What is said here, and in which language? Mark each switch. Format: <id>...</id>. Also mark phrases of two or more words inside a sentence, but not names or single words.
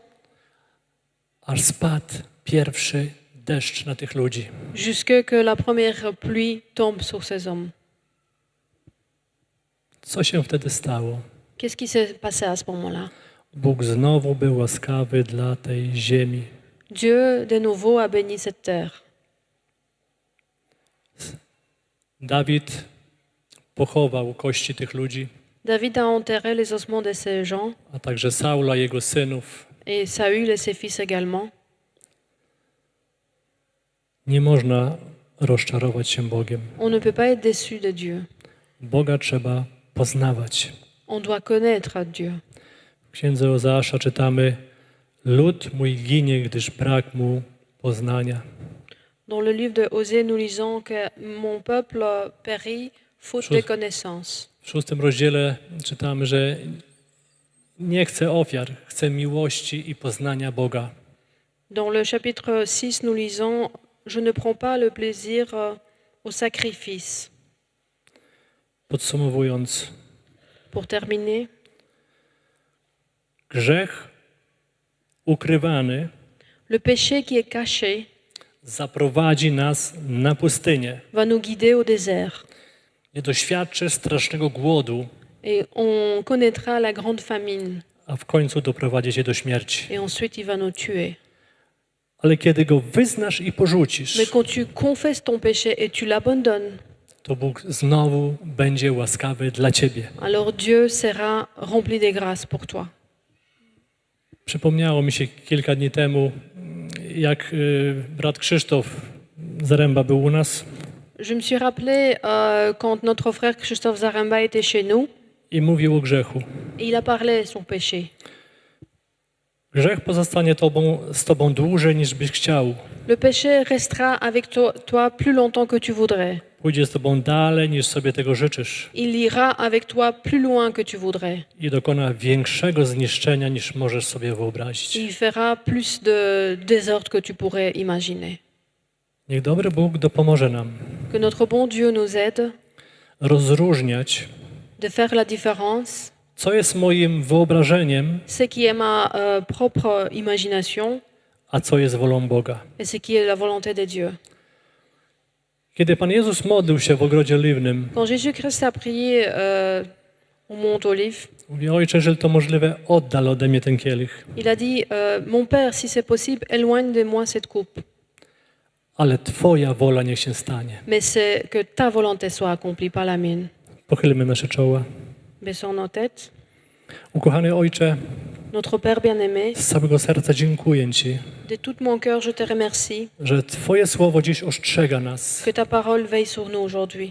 <pl>aż spadł pierwszy deszcz na tych ludzi.</pl> <fr>jusqu'à que la première pluie tombe sur ces hommes.</fr> <pl>Co się wtedy stało?</pl> <fr>Qu'est-ce qui s'est passé à ce moment-là?</fr> <pl>Bóg znowu był łaskawy dla tej ziemi.</pl> <fr>Dieu, de nouveau, a béni cette terre.</fr> <pl>Dawid pochował kości tych ludzi,</pl> <fr>David a enterré les ossements de ces gens,</fr> <pl>a także Saula, jego synów.</pl> <fr>et Saül et ses fils également.</fr> <pl>Nie można rozczarować się Bogiem.</pl> <fr>On ne peut pas être déçu de Dieu.</fr> <pl>Boga trzeba poznawać.</pl> <fr>On doit connaître Dieu.</fr> <pl>W księdze Ozeasza czytamy: lud mój ginie, gdyż brak mu poznania.</pl> <fr>Dans le livre de Osée, nous lisons que mon peuple périt faute de connaissance.</fr> <pl>W 6 rozdziale czytamy, że nie chce ofiar, chce miłości i poznania Boga.</pl> <fr>Dans le chapitre 6, nous lisons je ne prends pas le plaisir au sacrifice.</fr> <pl>Podsumowując,</pl> <fr>Pour terminer,</fr> <pl>grzech ukrywany</pl> <fr>le péché qui est caché</fr> <pl>zaprowadzi nas na pustynię.</pl> <fr>va nous guider au désert.</fr> <pl>Nie doświadczy strasznego głodu,</pl> <fr>Et on connaîtra la grande famine.</fr> <pl>a w końcu doprowadzi cię do śmierci.</pl> <fr>Et ensuite, il va nous tuer.</fr> <pl>Ale kiedy go wyznasz i porzucisz,</pl> <fr>Mais quand tu confesses ton péché et tu l'abandonnes,</fr> <pl>to Bóg znowu będzie łaskawy dla ciebie.</pl> <fr>alors Dieu sera rempli de grâce pour toi.</fr> <pl>Przypomniało mi się kilka dni temu, jak brat Krzysztof Zaręba był u nas</pl> <fr>Je me suis rappelé quand notre frère Christophe Zaremba était chez nous,</fr> <pl>i mówił o grzechu.</pl> <fr>et il a parlé de son péché.</fr> <pl>Grzech pozostanie z tobą dłużej niż byś chciał.</pl> <fr>Le péché restera avec toi plus longtemps que tu voudrais.</fr> <pl>Pójdzie z tobą dalej niż sobie tego życzysz</pl> <fr>Il ira avec toi plus loin que tu voudrais.</fr> <pl>i dokona większego zniszczenia niż możesz sobie wyobrazić.</pl> <fr>Il fera plus de désordre que tu pourrais imaginer.</fr> <pl>Niech dobry Bóg dopomoże nam</pl> <fr>Que notre bon Dieu nous aide</fr> <pl>rozróżniać,</pl> <fr>de faire la différence,</fr> <pl>co jest moim wyobrażeniem,</pl> <fr>ce qui est ma propre imagination</fr> <pl>a co jest wolą Boga.</pl> <fr>et ce qui est la volonté de Dieu.</fr> <pl>Kiedy Pan Jezus modlił się w ogrodzie oliwnym,</pl> <fr>Quand Jésus-Christ a prié au Mont Olive,</fr> <pl>mówi: Ojcze, jeżeli to możliwe, oddal ode mnie ten kielich.</pl> <fr>il a dit Mon Père, si c'est possible, éloigne de moi cette coupe.</fr> <pl>Ale Twoja wola niech się stanie.</pl> <fr>Mais c'est que ta volonté soit accomplie, pas la mienne.</fr> <pl>Pochylmy nasze czoła.</pl> <fr>Baissons nos têtes.</fr> <pl>Ukochany Ojcze,</pl> <fr>Notre Père bien-aimé,</fr> <pl>z całego serca dziękuję Ci,</pl> <fr>de tout mon cœur, je te remercie</fr> <pl>że Twoje słowo dziś ostrzega nas.</pl> <fr>que ta parole veille sur nous aujourd'hui.</fr>